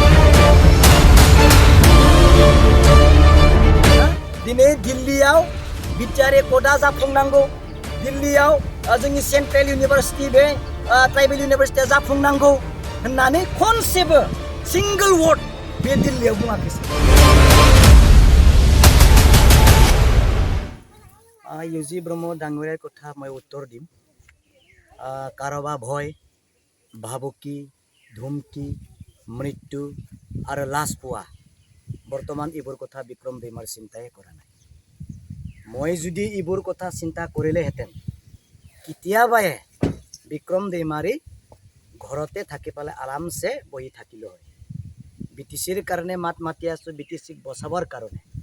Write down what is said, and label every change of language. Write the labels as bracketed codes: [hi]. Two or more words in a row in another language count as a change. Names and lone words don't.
[brx] दिनै दिल्लीयाव बिटिआर एकर्डा जाफुंनांगौ दिल्लीयाव जोंनि सेन्ट्रेल इउनिभार्सिटि बे ट्राइबेल इउनिभार्सिटिया जाफुंनांगौ होननानै खनसेबो सिंगल वर्ड बे दिल्लीयाव बुङाखैसै [as] इउजि ब्रह्म डाঙৰীয়াৰ কথা মই উত্তৰ দিম কাৰোবা ভয় ভাবুকি ধুমকি মৃত্যু আৰু লাশ পোৱা বৰ্তমান এইবোৰ কথা বিক্ৰম दैमारि চিন্তাই কৰা নাই মই যদি এইবোৰ কথা চিন্তা কৰিলেহেঁতেন কেতিয়াবাই বিক্ৰম दैमारि ঘৰতে থাকি পেলাই আৰামছে বহি থাকিলে হয় বিটিচিৰ কাৰণে মাত মাতি আছো বিটিচিক বচাবৰ কাৰণে